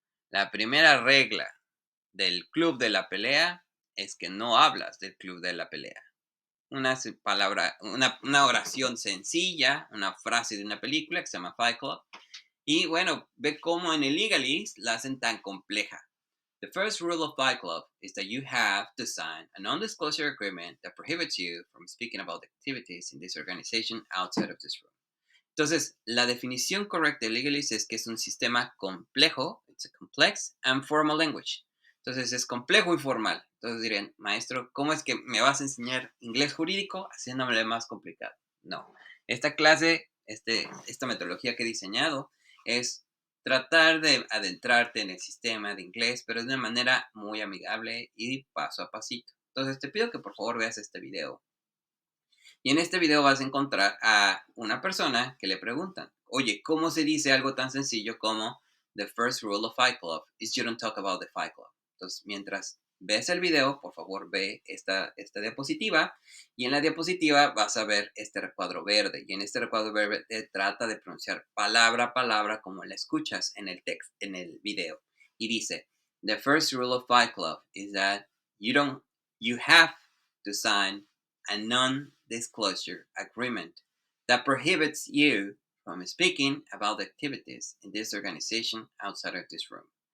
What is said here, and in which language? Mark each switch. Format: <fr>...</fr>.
<es>La primera regla del club de la pelea es que no hablas del club de la pelea una oración sencilla, una frase de una película que se llama Fight Club. Y bueno, ve cómo en el legalese la hacen tan compleja.</es> <en>The first rule of Fight Club is that you have to sign a non-disclosure agreement that prohibits you from speaking about activities in this organization outside of this room.</en> <es>Entonces, la definición correcta de legalese es que es un sistema complejo,</es> <en>it's a complex and formal language.</en> <es>Entonces, es complejo y formal. Entonces dirían, maestro, ¿cómo es que me vas a enseñar inglés jurídico haciéndome más complicado? No. Esta clase, esta metodología que he diseñado es tratar de adentrarte en el sistema de inglés, pero de una manera muy amigable y paso a pasito. Entonces, te pido que por favor veas este video y en este video vas a encontrar a una persona que le preguntan, oye, ¿cómo se dice algo tan sencillo como</es> <en>the first rule of Fight Club is you don't talk about the Fight Club?</en> <es>Entonces, mientras ves el video, por favor ve esta diapositiva y en la diapositiva vas a ver este recuadro verde y en este recuadro verde trata de pronunciar palabra a palabra como la escuchas en el text, en el video. Y dice,</es> <en>the first rule of Fight Club is that you have to sign a non-disclosure agreement that prohibits you from speaking about the activities in this organization outside of this room.</en>